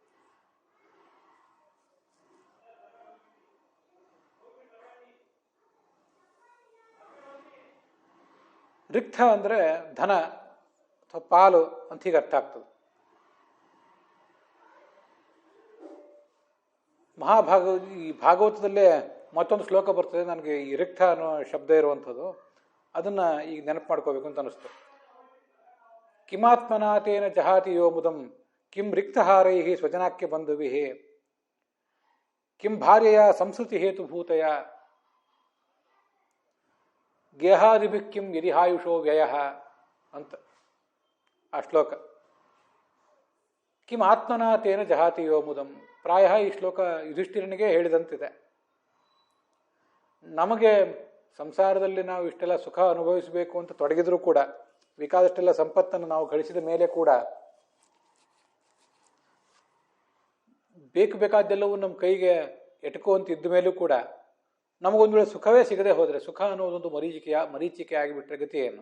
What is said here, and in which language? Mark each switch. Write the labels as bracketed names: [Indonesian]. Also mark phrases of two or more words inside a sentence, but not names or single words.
[Kannada] ರಿಕ್ತ ಅಂದರೆ ಧನ ಅಥವಾ ಪಾಲು ಅಂತ ಹೀಗೆ ಅರ್ಥ ಆಗ್ತದೆ. ಈ ಭಾಗವತದಲ್ಲೇ ಮತ್ತೊಂದು ಶ್ಲೋಕ ಬರ್ತದೆ, ನನಗೆ ಈ ರಿಕ್ತ ಅನ್ನೋ ಶಬ್ದ ಇರುವಂಥದ್ದು, ಅದನ್ನು ಈಗ ನೆನಪು ಮಾಡ್ಕೋಬೇಕು ಅಂತ ಅನಿಸ್ತು. [Sanskrit] ಕಿಮಾತ್ಮನಾಥೇನ ಜಹಾತಿ ಯೋ ಮುದಂ ಕಿಂ ರಿಕ್ತಹಾರೈ ಸ್ವಜನಾಕ್ಯ ಬಂಧುವಿ ಕಿಂ ಭಾರ್ಯೆಯ ಸಂಸ್ಕೃತಿ ಹೇತುಭೂತಯ ಗೇಹಾದಿಭಿ ಕಿಂ ಯದಿಹಾಯುಷೋ ವ್ಯಯ [Kannada] ಅಂತ ಆ ಶ್ಲೋಕ. [Sanskrit] ಕಿಂ ಆತ್ಮನಾಥೇನ ಜಹಾತಿ ಯೋ ಮುದಂ. [Kannada] ಪ್ರಾಯ ಈ ಶ್ಲೋಕ ಯುಧಿಷ್ಠಿರನಿಗೆ ಹೇಳಿದಂತಿದೆ. ನಮಗೆ ಸಂಸಾರದಲ್ಲಿ ನಾವು ಇಷ್ಟೆಲ್ಲ ಸುಖ ಅನುಭವಿಸಬೇಕು ಅಂತ ತೊಡಗಿದ್ರೂ ಕೂಡ, ಬೇಕಾದಷ್ಟೆಲ್ಲ ಸಂಪತ್ತನ್ನು ನಾವು ಗಳಿಸಿದ ಮೇಲೆ ಕೂಡ ಬೇಕಾದ್ದೆಲ್ಲವೂ ನಮ್ಮ ಕೈಗೆ ಎಟಕುವಂತ ಇದ್ದ ಮೇಲೂ ಕೂಡ ನಮಗೊಂದು ವೇಳೆ ಸುಖವೇ ಸಿಗದೆ ಹೋದರೆ, ಸುಖ ಅನ್ನೋದೊಂದು ಮರೀಚಿಕೆ ಆಗಿಬಿಟ್ರೆ ಗತಿ ಏನು?